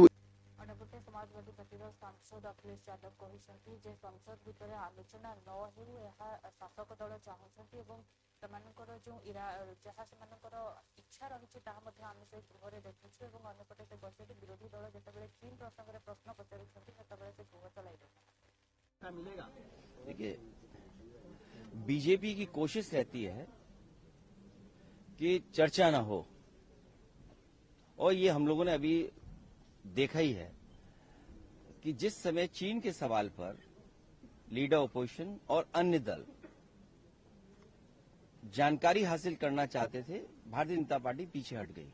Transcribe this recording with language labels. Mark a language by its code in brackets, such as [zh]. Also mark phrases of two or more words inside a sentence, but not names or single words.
[or] ଅନ୍ୟପଟେ ସମାଜବାଦୀ ପାର୍ଟିର ସାଂସଦ ଅଖିଳେଶ ଯାଦବ କହିଛନ୍ତି ଯେ ସଂସଦ ଭିତରେ ଆଲୋଚନା ନ ହେଉ ଏହା ଶାସକ ଦଳ ଚାହୁଁଛନ୍ତି ଏବଂ ସେମାନଙ୍କର ଯେଉଁ ଯାହା ସେମାନଙ୍କର ଇଚ୍ଛା ରହିଛି ତାହା ମଧ୍ୟ ଆମେ ସେ ଗୃହରେ ଦେଖିଛୁ। ଏବଂ ଅନ୍ୟପଟେ ସେ କହିଛନ୍ତି ବିରୋଧୀ ଦଳ ଯେତେବେଳେ ଚୀନ ପ୍ରସଙ୍ଗରେ ପ୍ରଶ୍ନ ପଚାରୁଛନ୍ତି ସେତେବେଳେ ସେ ଗୃହ ଚଳାଇବେ। [hi] देखिए, बीजेपी की कोशिश रहती है कि चर्चा ना हो, और ये हम लोगों ने अभी देखा ही है कि जिस समय चीन के सवाल पर [en] leader opposition [hi] और अन्य दल जानकारी हासिल करना चाहते थे, भारतीय जनता पार्टी पीछे हट गई।